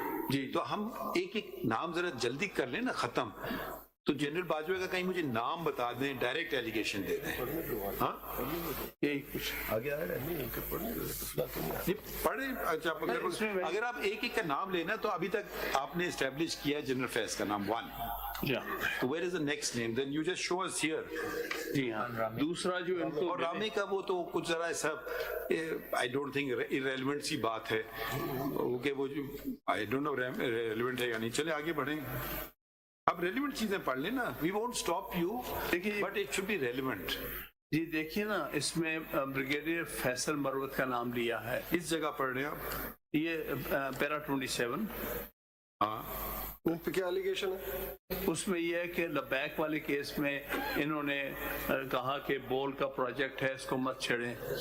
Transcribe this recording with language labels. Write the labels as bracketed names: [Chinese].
[Urdu] جی تو ہم ایک ایک نام ذرا جلدی کر لیں نا ختم. تو جنرل باجوہ کا کہیں مجھے نام بتا دیں, ڈائریکٹ ایلیگیشن دے دیں. ہاں یہی کچھ آگے آ رہا ہے پڑھیں. اچھا اگر آپ ایک ایک کا نام لینا تو ابھی تک آپ نے اسٹیبلش کیا جنرل فیض کا نام 1. [English] تو where is the next name? Then you just show us here. [Urdu] جی ہاں. دوسرا جو ان کو اور رامے کا وہ تو کچھ ذرا ایسا [English] I don't think irrelevant [Urdu] سی بات ہے کہ وہ جو [English] I don't know relevant [Urdu] ہے یا نہیں. چلے آگے بڑھیں. آپ ریلیونٹ چیزیں پڑھ لیں نا. [English] We won't stop you, but it should be relevant. [Urdu] جی دیکھیے نا, اس میں بریگیڈیئر فیصل مروت کا نام لیا ہے. اس جگہ پڑھ رہے ہیں آپ, یہ پیرا 27. ہاں ان پہ کیا ایلیگیشن ہے؟ اس میں یہ ہے کہ لبیک والے کیس میں انہوں نے کہا کہ بول کا پروجیکٹ ہے, اس کو مت چھیڑیں.